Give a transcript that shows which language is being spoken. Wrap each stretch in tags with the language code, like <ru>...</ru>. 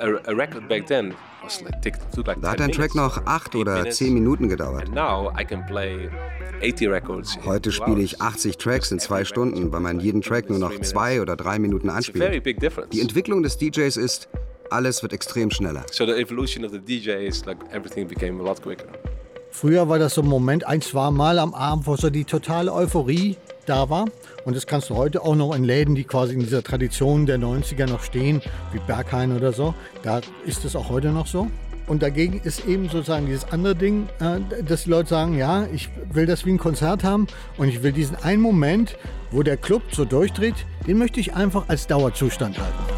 <en>A record back then was like, took like</en> <de>da hat ein Track noch 8 oder 10 Minuten gedauert.</de> <en>And now I can play 80 records.</en> <de>Heute spiele ich 80 Tracks in 2 Stunden, weil man jeden Track nur noch 2 oder 3 Minuten anspielt.</de> <en>It's a very big difference.</en> <de>Die Entwicklung des DJs ist, alles wird extrem schneller.</de> <en>So the evolution of the DJ is like everything became a lot quicker.</en> <de>Früher war das so ein Moment, ein, zwei Mal am Abend, wo so die totale Euphorie da war. Und das kannst du heute auch noch in Läden, die quasi in dieser Tradition der 90er noch stehen, wie Berghain oder so, da ist es auch heute noch so. Und dagegen ist eben sozusagen dieses andere Ding, dass die Leute sagen, ja, ich will das wie ein Konzert haben und ich will diesen einen Moment, wo der Club so durchdreht, den möchte ich einfach als Dauerzustand halten.</de>